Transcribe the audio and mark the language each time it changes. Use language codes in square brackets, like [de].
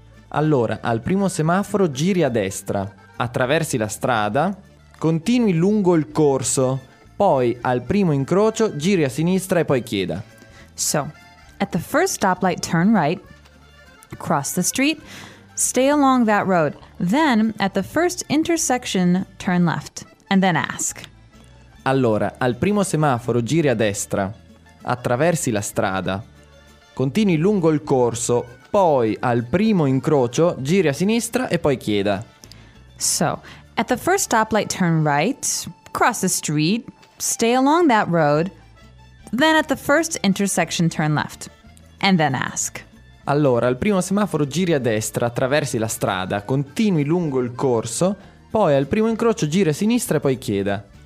[it] Allora, al primo semaforo giri a destra, attraversi la strada, continui lungo il corso, poi al primo incrocio giri a sinistra e poi chieda. [en] So, at the first stoplight turn right, cross the street, stay along that road, then at the first intersection turn left, and then ask. [it] Allora, al primo semaforo giri a destra, attraversi la strada, continui lungo il corso, poi al primo incrocio giri a sinistra e poi chieda. [en] So, at the first stoplight turn right, cross the street, stay along that road, then at the first intersection turn left, and then ask. [it] Allora, al primo semaforo giri a destra, attraversi la strada, continui lungo il corso, poi al primo incrocio giri a sinistra e poi chieda.